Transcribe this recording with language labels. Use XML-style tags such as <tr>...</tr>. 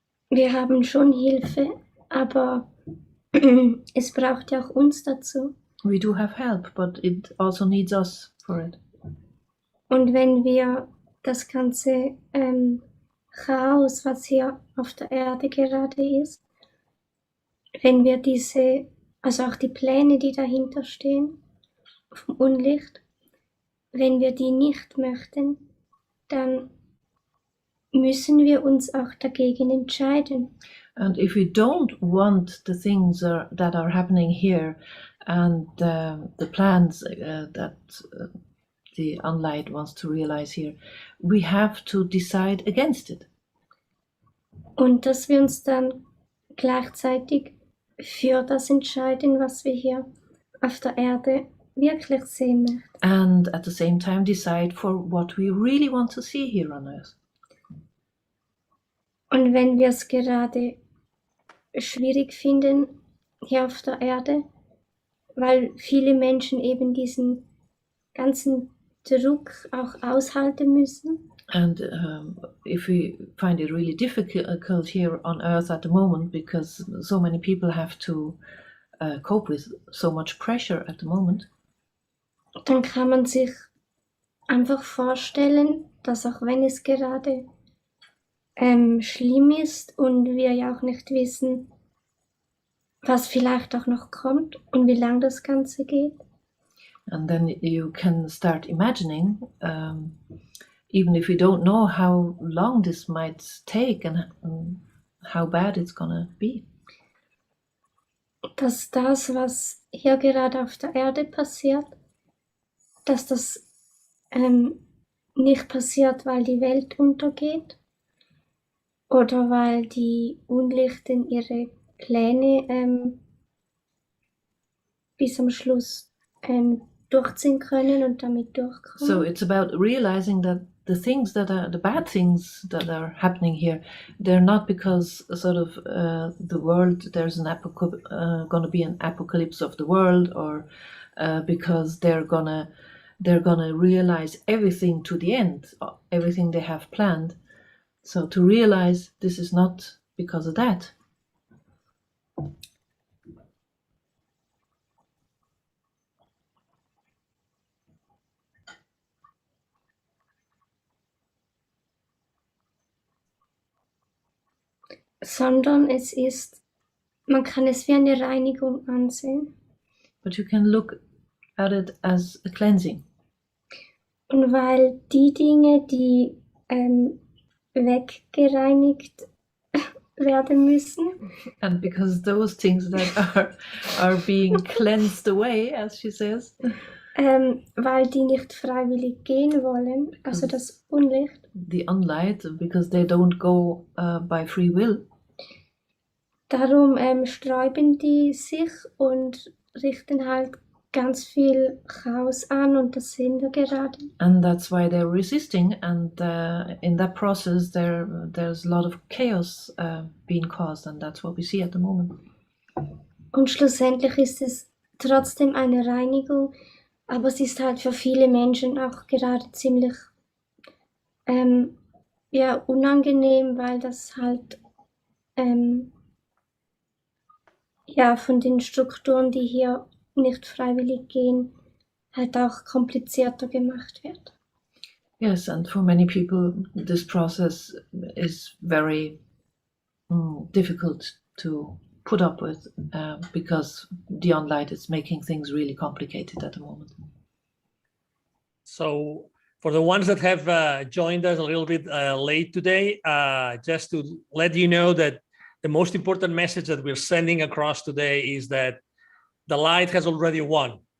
<de>Wir haben schon Hilfe, aber es braucht ja auch uns dazu.</de> <en>We do have help, but it also needs us for it.</en> <de>Und wenn wir das ganze Chaos, was hier auf der Erde gerade ist, wenn wir also auch die Pläne, die dahinter stehen, vom Unlicht, wenn wir die nicht möchten, dann müssen wir uns auch dagegen entscheiden.</de> <en>And if we don't want the things that are happening here and the plans that the unlight wants to realize here, we have to decide against it.</en> <de>Und dass wir uns dann gleichzeitig für das entscheiden, was wir hier auf der Erde wirklich sehen möchten.</de> <en>And at the same time decide for what we really want to see here on Earth.</en> <de>Und wenn wir es gerade schwierig finden hier auf der Erde, weil viele Menschen eben diesen ganzen Druck auch aushalten müssen.</de> <en>And if we find it really difficult here on Earth at the moment, because so many people have to cope with so much pressure at the moment,</en> <de>dann kann man sich einfach vorstellen, dass auch wenn es gerade schlimm ist und wir ja auch nicht wissen, was vielleicht auch noch kommt und wie lang das Ganze geht.</de> <en>And then you can start imagining, even if you don't know how long this might take and how bad it's gonna be.</en> <de>Dass das, was hier gerade auf der Erde passiert, dass das nicht passiert, weil die Welt untergeht oder weil die Unlichten ihre Pläne bis am Schluss durchziehen können und damit durchkommen.</de> <en>So it's about realizing that the things that are the bad things that are happening here, they're not because sort of the world, there's an going to be an apocalypse of the world, or because they're gonna realize everything to the end, everything they have planned. So to realize this is not because of that.</en> <de>Sondern man kann es wie eine Reinigung ansehen.</de> <en>But you can look at it as a cleansing.</en> <de>Und weil die Dinge, die weggereinigt werden müssen,</de> <en>And because those things that are being cleansed away, as she says,</en> <de>weil die nicht freiwillig gehen wollen, also das Unlicht,</de> <en>the unlight, because they don't go by free will.</en> <de>darum sträuben die sich und richten halt ganz viel Chaos an und das sehen wir gerade.</de> <en>And that's why they're resisting, and in that process there's a lot of chaos being caused, and that's what we see at the moment.</en> <de>Und schlussendlich ist es trotzdem eine Reinigung, aber es ist halt für viele Menschen auch gerade ziemlich unangenehm, weil das halt von den Strukturen, die hier nicht freiwillig gehen, halt auch komplizierter gemacht wird.</de> <en>Yes, and for many people, this process is very difficult to put up with because Dion Light is making things really complicated at the moment. So for the ones that have joined us a little bit late today, just to let you know that the most important message that we're sending across today is that the light has already won.</en>